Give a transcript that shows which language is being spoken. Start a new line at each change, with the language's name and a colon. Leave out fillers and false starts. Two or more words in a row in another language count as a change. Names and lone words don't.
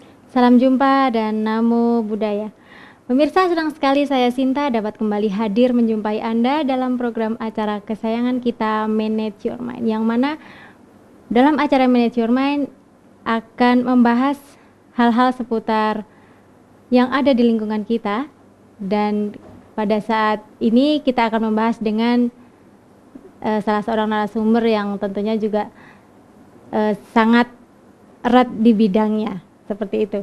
Indonesian: Salam jumpa dan
Pali: namo buddhaya.
Indonesian: Pemirsa, senang sekali saya Sinta dapat kembali hadir menjumpai Anda dalam program acara kesayangan kita Manage Your Mind, yang mana dalam acara Manage Your Mind akan membahas hal-hal seputar yang ada di lingkungan kita, dan pada saat ini kita akan membahas dengan salah seorang narasumber yang tentunya juga sangat erat di bidangnya, seperti itu.